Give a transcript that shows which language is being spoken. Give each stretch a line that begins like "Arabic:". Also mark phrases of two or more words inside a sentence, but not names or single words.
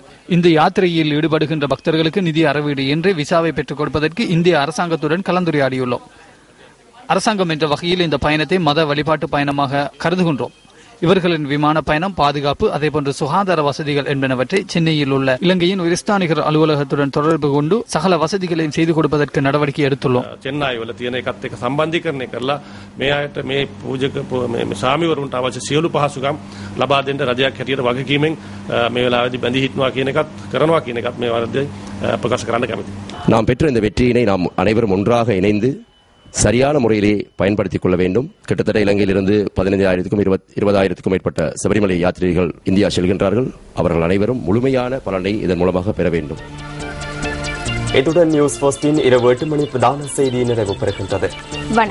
Tamil: இந்த யாத்திரையில் ஈடுபடுகின்ற பக்தர்களுக்கு நிதி அறவீடு என்று விசாவை பெற்றுக் கொடுப்பதற்கு இந்திய அரசாங்கத்துடன் கலந்துரையாடியுள்ளோம். அரசாங்கம் என்ற வகையில் இந்த பயணத்தை மத வழிபாட்டு பயணமாக கருதுகின்றோம். இவர்களின் விமான பயணம், பாதுகாப்பு, அதேபோன்று சுகாதார வசதிகள் என்பனவற்றை சென்னையில் உள்ள இலங்கையின் உயர்ஸ்தானிகர் அலுவலகத்துடன் தொடர்பு கொண்டு சகல வசதிகளையும் செய்து கொடுப்பதற்கு நடவடிக்கை எடுத்துள்ளோம்.
Sinhala: சென்னையில் තියෙන එකත් එක්ක සම්බන්ධීකරණය කරලා මේ අයට මේ පූජක මේ සාමිවරුන්ට අවශ්‍ය සියලු පහසුකම් ලබා දෙන්න රජයක් හැටියට වගකීමෙන් මේ වෙලාවේදී බැඳී හිටනවා කියන එකත් කරනවා කියන එකත් මේ වරදී ප්‍රකාශ කරන්න කැමතියි.
Tamil: நாம் பெற்ற இந்த வெற்றியினை நாம் அனைவரும் ஒன்றாக இணைந்து சரியான முறையிலே பயன்படுத்திக் கொள்ள வேண்டும். கிட்டத்தட்ட இலங்கையிலிருந்து 15,000க்கும் 20,000க்கும் மேற்பட்ட சபரிமலை யாத்திரிகள் இந்தியா செல்கின்றார்கள். அவர்கள் அனைவரும் முழுமையான பலனை இதன் மூலமாக பெற வேண்டும். இத்துடன் நியூஸ் போஸ்டின் இரவு 8 மணி பிரதான செய்தி நிறைவு பெறுகின்றது.